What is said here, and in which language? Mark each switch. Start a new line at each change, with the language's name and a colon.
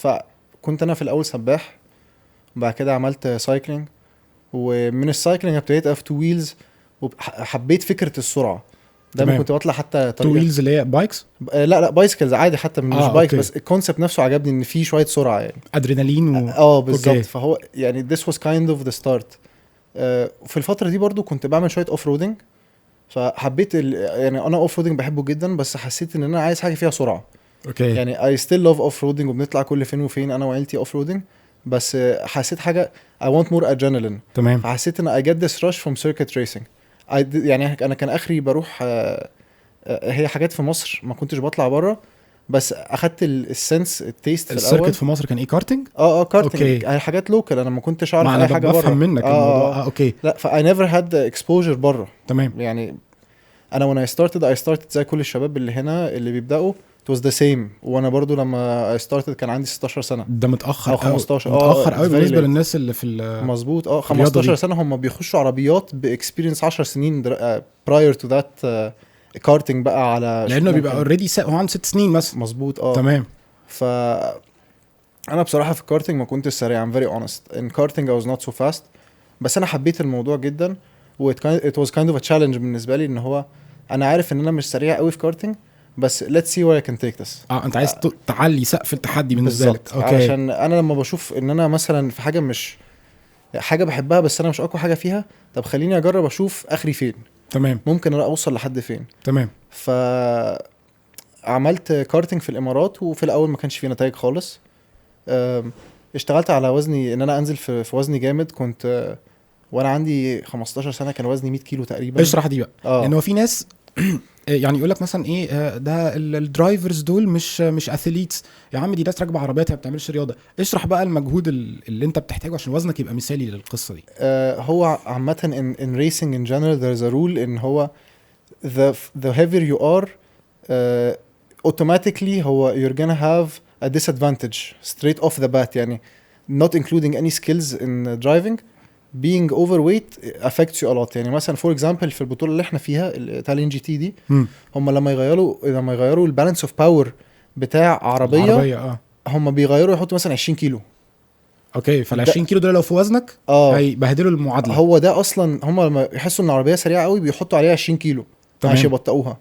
Arabic: فكنت انا في الاول سباح، وبعد كده عملت سايكلينج، ومن السايكلينج ابتديت اف تو ويلز، وحبيت فكره السرعه. دايما كنت بطلع حتى تو ويلز اللي هي بايكس. لا بايسكلز عادي، حتى مش بايك أوكي. بس الكونسبت نفسه عجبني، ان في شويه سرعه يعني ادرينالين بالظبط. فهو يعني
English: this was kind of the start.
Arabic: في الفتره دي برضو كنت بعمل شويه اوف رودنج، فحبيت يعني انا اوف رودنج بحبه جدا، بس حسيت ان انا عايز حاجه فيها سرعه. اوكي. يعني
English: I still love off roading،
Arabic: وبنطلع كل فين وفين انا وعيلتي اوف رودنج، بس حسيت حاجه
English: I want more adrenaline.
Arabic: تمام. فحسيت ان
English: I get this rush from circuit racing.
Arabic: يعني انا كان اخري بروح هي حاجات في مصر، ما كنتش بطلع بره، بس اخدت السنس التيست في الاول. السيركت في مصر كان ايه؟ كارتنج. كارتنج. هي حاجات لوكال، انا ما كنتش اعرف اي حاجه بره. بفهم منك الموضوع. اوكي. لا
English: I never had exposure
Arabic: بره. تمام. يعني انا
English: when I started
Arabic: زي كل الشباب اللي هنا اللي بيبداوا
English: it was the same.
Arabic: وانا برضو لما
English: I started
Arabic: كان عندي 16 سنه. ده متاخر او 15. متاخر قوي بالنسبه للناس اللي في مظبوط. 15 سنه هم بيخشوا عربيات باكسبيرينس 10 سنين
English: prior to that
Arabic: كارتنج بقى، على لانه بيبقى اوريدي هو عنده 6 سنين مثلا. مظبوط. تمام. انا بصراحه في الكارتنج ما كنتش سريع.
English: I'm very honest in karting I was not so fast،
Arabic: بس انا حبيت الموضوع جدا، و
English: it was kind of a challenge
Arabic: بالنسبه لي. ان هو انا عارف ان انا مش سريع قوي في كارتنج، بس
English: let's see where I can take this.
Arabic: انت عايز تعلي سقف التحدي بالنسبه لك. اوكي. عشان انا لما بشوف ان انا مثلا في حاجه مش حاجه بحبها، بس انا مش اقوى حاجه فيها، طب خليني اجرب اشوف اخري فين. تمام. ممكن انا اوصل لحد فين. تمام. عملت كارتنج في الامارات، وفي الاول ما كانش فيه نتائج خالص. اشتغلت على وزني، ان انا انزل في وزني جامد. كنت وانا عندي 15 سنه كان وزني 100 كيلو تقريبا. اشرح دي بقى. لان هو في ناس يعني يقول لك مثلا ايه ده الدرايفرز دول مش اثليتس يا عم، دي ناس راكبه عربيات ما بتعملش رياضه. اشرح بقى المجهود اللي انت بتحتاجه عشان وزنك يبقى مثالي للقصه دي. هو عامه
English: in racing in general there is a rule ان هو the heavier you are automatically هو you're gonna have a disadvantage straight off the bat. يعني not including any skills in driving, being overweight affects you a lot.
Arabic: يعني مثلا for example في البطولة اللي احنا فيها الإيطاليان جي تي دي، هم لما يغيروا البالانس اوف باور بتاع عربية هم بيغيروا يحطوا مثلا 20 كيلو. اوكي. فال 20 كيلو دول لو في وزنك هيبهدلوا المعادلة. هو ده اصلا هم لما يحسوا ان العربية سريعة قوي بيحطوا عليها 20 كيلو عشان يبطئوها،